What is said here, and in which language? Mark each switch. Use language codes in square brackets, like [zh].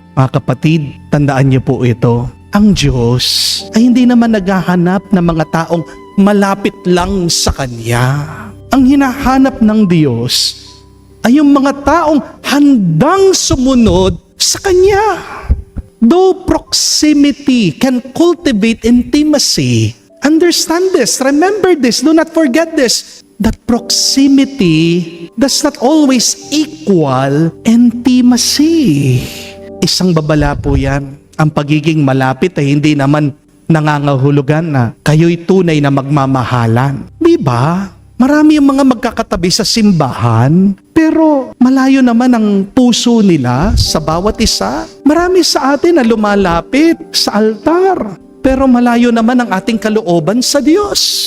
[tl] Mga kapatid, tandaan niyo po ito. Ang Diyos ay hindi naman naghahanap ng mga taong malapit lang sa Kanya. Ang hinahanap ng Diyos ay yung mga taong handang sumunod sa Kanya. [en] Though proximity can cultivate intimacy, understand this, remember this, do not forget this, that proximity does not always equal intimacy. [tl] Isang babala po yan. Ang pagiging malapit ay hindi naman nangangahulugan na kayo'y tunay na magmamahalan. Diba? Marami yung mga magkakatabi sa simbahan, pero malayo naman ang puso nila sa bawat isa. Marami sa atin na lumalapit sa altar, pero malayo naman ang ating kalooban sa Diyos.